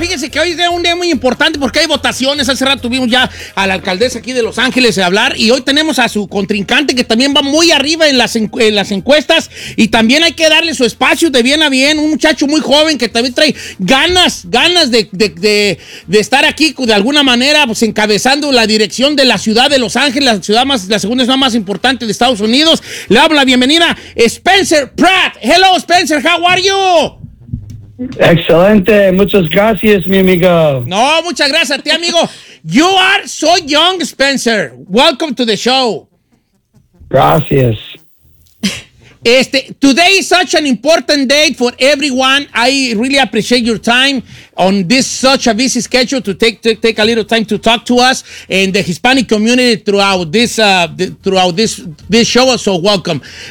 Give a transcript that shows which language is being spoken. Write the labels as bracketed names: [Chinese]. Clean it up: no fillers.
[Spanish] que hoy es un día muy importante porque hay votaciones. Hace rato tuvimos ya a la alcaldesa aquí de Los Ángeles a hablar y hoy tenemos a su contrincante que también va muy arriba en las encuestas y también hay que darle su espacio de bien a bien. Un muchacho muy joven que también trae ganas de estar aquí de alguna manera, pues encabezando la dirección de la ciudad de Los Ángeles, la segunda ciudad más importante de Estados Unidos. Le damos la bienvenida Spencer Pratt. [English] Hello Spencer, how are you? [Spanish] Excelente, muchas gracias, mi amigo. No, muchas gracias a ti, amigo. [English] You are so young, Spencer. Welcome to the show. [Spanish] Gracias. [English] Today is such an important day for everyone. I really appreciate your time on this such a busy schedule to take a little time to talk to us and the Hispanic community throughout this show. So welcome.